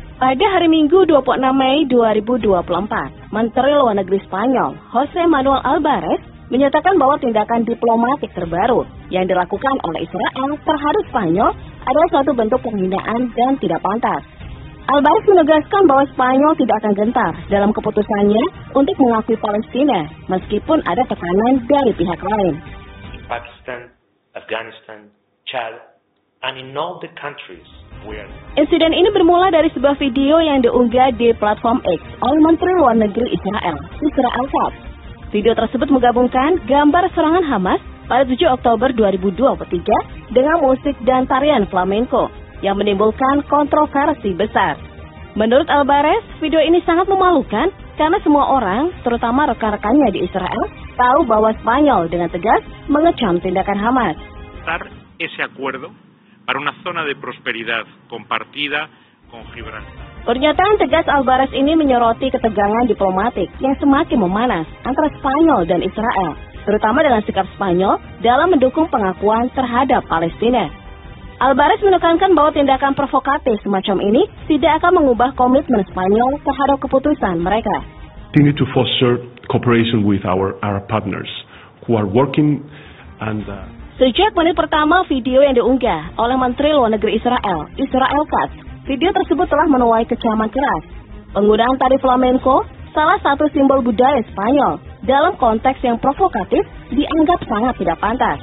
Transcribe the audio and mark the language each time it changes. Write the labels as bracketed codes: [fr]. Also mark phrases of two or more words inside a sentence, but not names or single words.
[id] Pada hari Minggu 26 Mei 2024, Menteri Luar Negeri Spanyol, José Manuel Álvarez, menyatakan bahwa tindakan diplomatik terbaru yang dilakukan oleh Israel terhadap Spanyol adalah suatu bentuk penghinaan dan tidak pantas. Álvarez menegaskan bahwa Spanyol tidak akan gentar dalam keputusannya untuk mengakui Palestina, meskipun ada tekanan dari pihak lain. [en] Pakistan, Afghanistan, Chad, and in all the countries where... [id] Insiden ini bermula dari sebuah video yang diunggah di platform X oleh Menteri Luar Negeri Israel, Israel Katz. Video tersebut menggabungkan gambar serangan Hamas pada 7 Oktober 2023 dengan musik dan tarian flamenco yang menimbulkan kontroversi besar. Menurut Álvarez, video ini sangat memalukan karena semua orang, terutama rekan-rekannya di Israel, tahu bahwa Spanyol dengan tegas mengecam tindakan Hamas. [es] Ese acuerdo para una zona de prosperidad compartida con Gibraltar. [id] Pernyataan tegas Álvarez ini menyoroti ketegangan diplomatik yang semakin memanas antara Spanyol dan Israel, terutama dengan sikap Spanyol dalam mendukung pengakuan terhadap Palestina. Álvarez menekankan bahwa tindakan provokatif semacam ini tidak akan mengubah komitmen Spanyol terhadap keputusan mereka. [en] We need to foster cooperation with our Arab partners who are working and [id] Sejak menit pertama video yang diunggah oleh Menteri Luar Negeri Israel, Israel Katz, video tersebut telah menuai kecaman keras. Penggunaan tari flamenco, salah satu simbol budaya Spanyol, dalam konteks yang provokatif dianggap sangat tidak pantas.